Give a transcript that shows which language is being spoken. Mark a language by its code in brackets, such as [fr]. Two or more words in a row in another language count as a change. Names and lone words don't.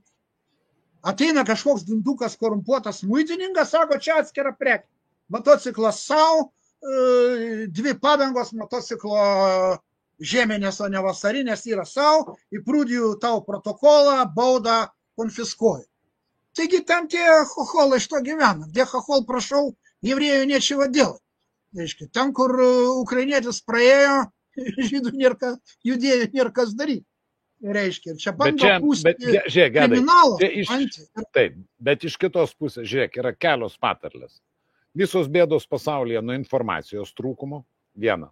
[lt] Ateina kažkoks dindukas korumpuotas muitininkas, sako, čia atskira prekė. Motociklas savo, 2 padangos motociklo žieminės, o ne vasarinės yra savo, įprūdijų tau protokolą, baudą konfiskuoju. Taigi ten tie chocholai iš to gyvena. [ru] Где хохол прошел, еврею нечего делать. [lt] Reiškia, ten, kur ukrainietis praėjo, žydų judėjų nėra kas daryti. Reiškia, čia bando pūsti kriminalą. Taip, bet iš kitos pusės, žiūrėk, yra kelios patarlės. Visos bėdos pasaulyje nuo informacijos trūkumo, viena.